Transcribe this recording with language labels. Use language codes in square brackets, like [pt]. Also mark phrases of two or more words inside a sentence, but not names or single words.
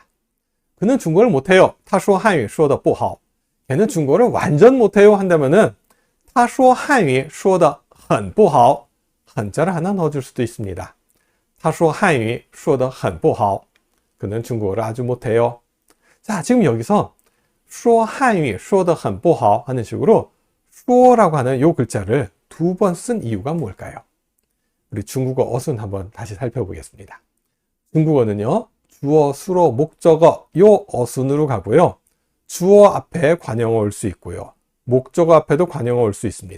[ko] 그는 중국어를 못해요. [zh] 他说汉语说得不好. [ko] 걔는 중국어를 완전 못해요 한다면은 [zh] 他说汉语说得很不好. [ko] 한자를 하나 넣어줄 수도 있습니다. [zh] 他说汉语说得很不好. [ko] 그는 중국어를 아주 못해요. 자, 지금 여기서 [zh] 说汉语说得很不好 [ko] 하는 식으로 说라고 하는 요 글자를 두 번 쓴 이유가 뭘까요? 우리 중국어 어순 한번 다시 살펴보겠습니다. 중국어는요, 주어, 수로, 목적어 요 어순으로 가고요. 주어 앞에 관형어 올 수 있고요. 목적어 앞에도 관형어 올 수 있습니다.